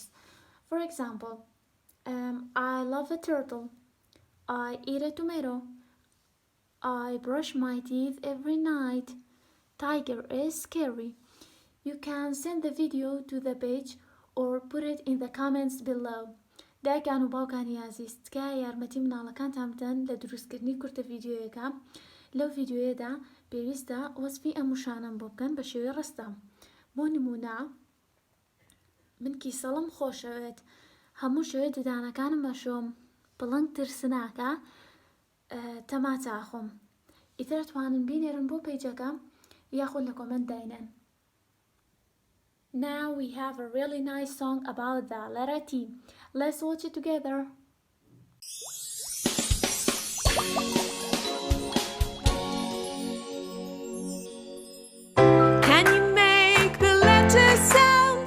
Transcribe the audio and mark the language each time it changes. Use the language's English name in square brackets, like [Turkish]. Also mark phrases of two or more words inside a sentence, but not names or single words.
[English] For example, I love a turtle. I eat a tomato. I brush my teeth every night. Tiger is scary. You can send the video to the page or put it in the comments below. [Central Kurdish] دايكان وباوكاني عزيز تكا يارمتي مناڵەکان تامدەن لە دروستکردنی کورتە ڤیدیۆیەکە. لەو ڤیدیۆیەدا پێویستە وەسفی ئەم وشانەم بۆ بکەن بە شێوەی ڕستە. بۆ نمونە من کیسەڵم خۆشەوێت. هەموو شێوەی ددانەکانم بەشۆم. بڵنگ ترسناکە تەماتاخۆم. ئیتر توانن بینێرن بۆ پێیجەکەم یاخود لە کۆمنت داینەن. [English] Now we have a really nice song about the letter T. Let's watch it together. Can you make the letter sounds?